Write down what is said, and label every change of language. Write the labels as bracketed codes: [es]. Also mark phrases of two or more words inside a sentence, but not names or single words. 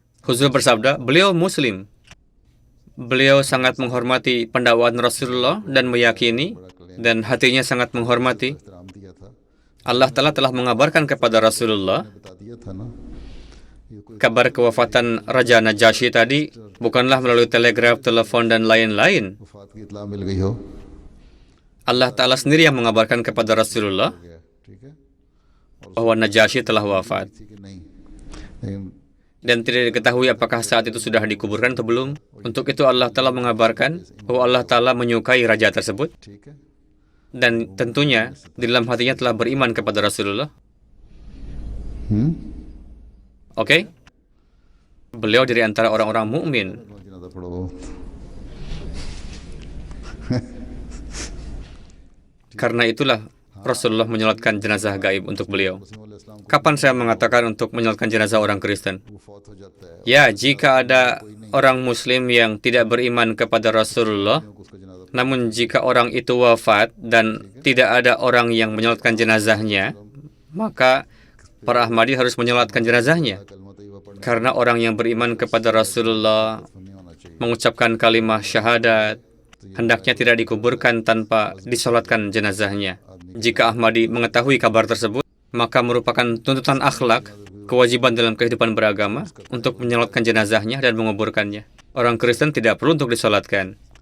[id] Huzur bersabda, beliau Muslim. Beliau sangat menghormati pendakwaan Rasulullah dan meyakini, dan hatinya sangat menghormati. Allah Ta'ala telah mengabarkan kepada Rasulullah kabar kewafatan Raja Najasyi tadi bukanlah melalui telegraf, telepon, dan lain-lain. [ur] وفات کی اطلاع مل گئی ہو [id] Allah Ta'ala sendiri yang mengabarkan kepada Rasulullah [ur] ٹھیک ہے [id] bahwa Najasyi telah wafat. [ur] کسی کی نہیں لیکن [id] Dan tidak diketahui apakah saat itu sudah dikuburkan atau belum. Untuk itu Allah Ta'ala mengabarkan bahwa Allah Ta'ala menyukai raja tersebut. [ur] ٹھیک ہے [id] Dan tentunya di dalam hatinya telah beriman kepada Rasulullah. Oke? Beliau dari antara orang-orang mukmin. [ur] جنازہ پڑھو [id] Karena itulah Rasulullah menyolatkan jenazah gaib untuk beliau. [ur] مسیح علیہ السلام کو [id] Kapan saya mengatakan untuk menyolatkan jenazah orang Kristen? [ur] وہ فوت ہو جاتا ہے [id] Ya, jika ada orang Muslim yang tidak beriman kepada Rasulullah, [ur] اس کا جنازہ [id] namun jika orang itu wafat dan tidak ada orang yang menyolatkan jenazahnya, maka para Ahmadi harus menyolatkan jenazahnya. [ur] کلمہ طیبہ پڑھنے [id] Karena orang yang beriman kepada Rasulullah [ur] نہیں ہونا چاہیے [id] mengucapkan kalimah syahadat, hendaknya tidak dikuburkan tanpa disolatkan jenazahnya. Jika Ahmadi mengetahui kabar tersebut, maka merupakan tuntutan akhlak, kewajiban dalam kehidupan beragama untuk menyolatkan jenazahnya dan menguburkannya. Orang Kristen tidak perlu untuk disolatkan.